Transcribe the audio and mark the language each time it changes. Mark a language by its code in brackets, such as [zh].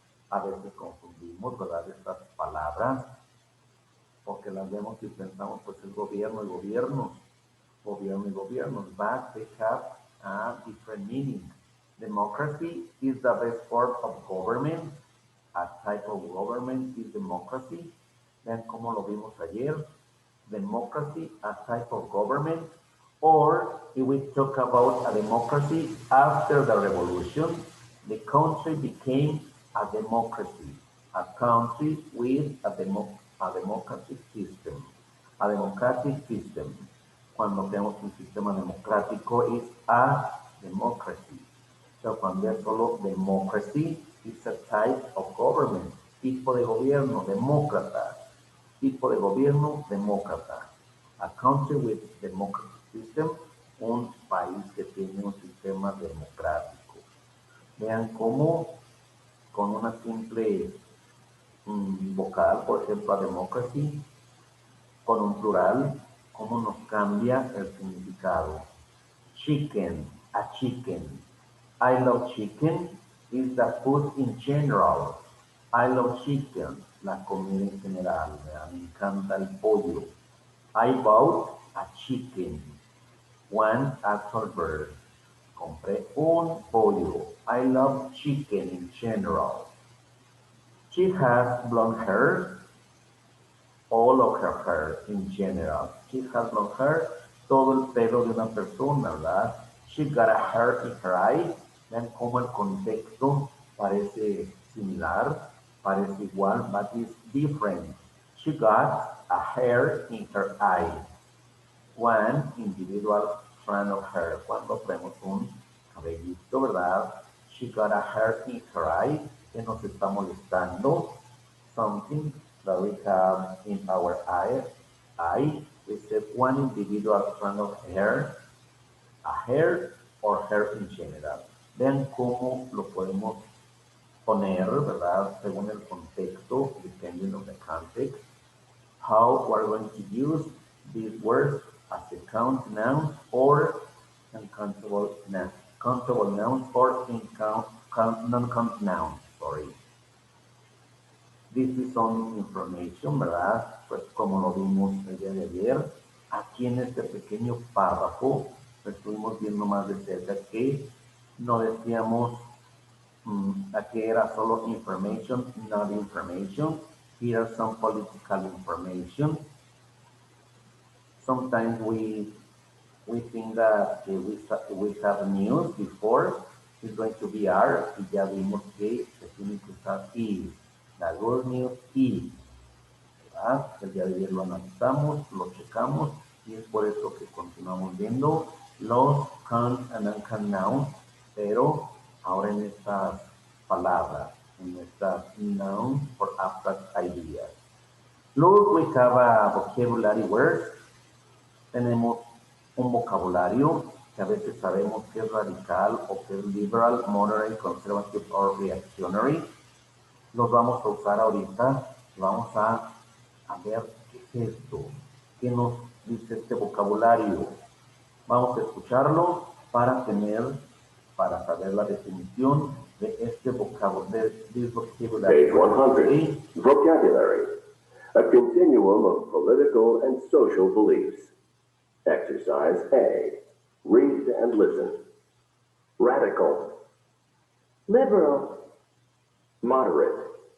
[es] A veces confundimos, ¿verdad? Estas palabras, porque las vemos y pensamos, pues el gobierno y gobiernos, [en] but they have a different meaning. Democracy is the best form of government. A type of government is democracy. [es] Vean cómo lo vimos ayer. [en] Democracy, a type of government. Or if we talk about a democracy after the revolution, the country became a democracy, a country with a democratic system. A democratic system. [es] Cuando tenemos un sistema democrático es a democracy. [en] So [es] cuando es solo [en] democracy, it's a type of government. [es] Tipo de gobierno, demócrata. Tipo de gobierno, demócrata. [en] A country with democratic system, [es] un país que tiene un sistema democrático. Vean cómo con una simple vocal, por ejemplo, a democracy, con un plural, cómo nos cambia el significado. [en] Chicken, a chicken. I love chicken is the food in general. I love chicken, [es] la comida en general. Me encanta el pollo. [en] I bought a chicken, one actual bird. [es] Compré un pollo. [en] I love chicken in general. She has blonde hair, all of her hair in general. She has blonde hair, [es] todo el pelo de una persona, ¿verdad? [en] She got a hair in her eye. [es] Vean cómo el contexto parece similar, parece igual, [en] but it's different. She got a hair in her eye. One individual strand of hair. [es] Cuando vemos un cabellito, ¿verdad? [en] She got a hair in her eye. [es] Que nos está molestando. [en] Something that we have in our eye. We said one individual strand of hair, a hair or hair in general. [es] Vean cómo lo podemos poner, ¿verdad? Según el contexto, [en] depending on the context. How we're going to use these words as a count noun or uncountable noun. Countable nouns or non-count nouns, sorry. This is some information, ¿verdad? [es] Pues como lo vimos el día de ayer, aquí en este pequeño párrafo, estuvimos viendo más de cerca que no decíamos que era solo information, [en] not information. Here are some political information. Sometimes we think that we have news before. It's going to be are, [es] y ya vimos que se tiene que usar is. La good news is. ¿Verdad? El día de ayer lo analizamos, lo checamos, y es por eso que continuamos viendo los [en] count and uncount nouns, [es] pero ahora en estas palabras, en estas [en] nouns for abstract ideas. Look, we have a vocabulary words. [es] Tenemos un vocabulario que a veces sabemos que es radical o que es liberal, moderate, conservative o reactionary. Los vamos a usar ahorita. Vamos a ver qué es esto, qué nos dice este vocabulario. Vamos a escucharlo para saber la definición de este vocabulario. [en] Page 100. Vocabulary. A continuum of political and social beliefs. Exercise A. Read and listen. Radical. Liberal. Moderate.